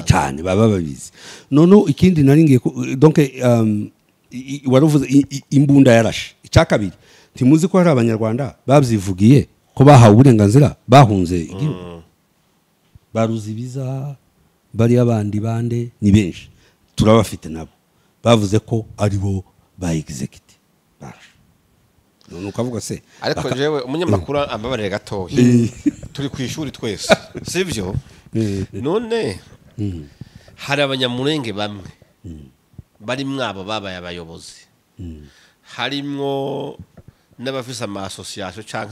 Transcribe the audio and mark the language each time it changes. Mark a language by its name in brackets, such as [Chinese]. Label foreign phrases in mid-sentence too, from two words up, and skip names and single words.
[Kinyarwanda] cyane baba babizi none ikindi naringiye donc waruvuze imbunda yarashe icyakabiri timuzi ko hari abanyarwanda babyivugiye ko bahawe uburenganzira bahunze igihugu baruzi biza bari abandi bande ni benshi turabafite nabo bavuze ko ari bo ba execute none ukavuga se [Rundi] ariko jewe umunyamakuru ambabarire gatoya turi ku ishuri twese sivyo none hari abanyamurenge bamwe bari mwabo babaye abayobozi harimwo n'abafise ama association canke